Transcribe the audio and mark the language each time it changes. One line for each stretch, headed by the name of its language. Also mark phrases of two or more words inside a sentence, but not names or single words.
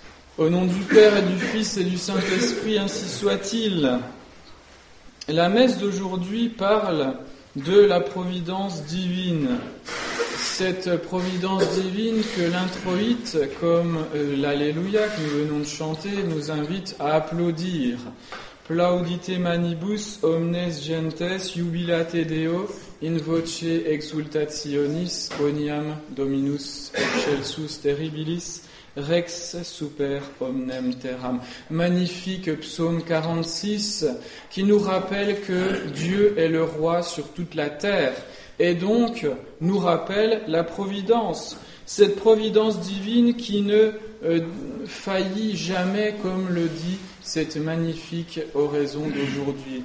French: Au nom du Père et du Fils et du Saint-Esprit, ainsi soit-il. La messe d'aujourd'hui parle de la providence divine. Cette providence divine que l'introïte, comme l'Alléluia que nous venons de chanter, nous invite à applaudir.
Latin: Plaudite manibus omnes gentes jubilate Deo in voce exultationis oniam Dominus excelsus terribilis Rex super omnem terram.
French: Magnifique psaume 46 qui nous rappelle que Dieu est le roi sur toute la terre et donc nous rappelle la providence. Cette providence divine qui ne faillit jamais, comme le dit cette magnifique oraison d'aujourd'hui.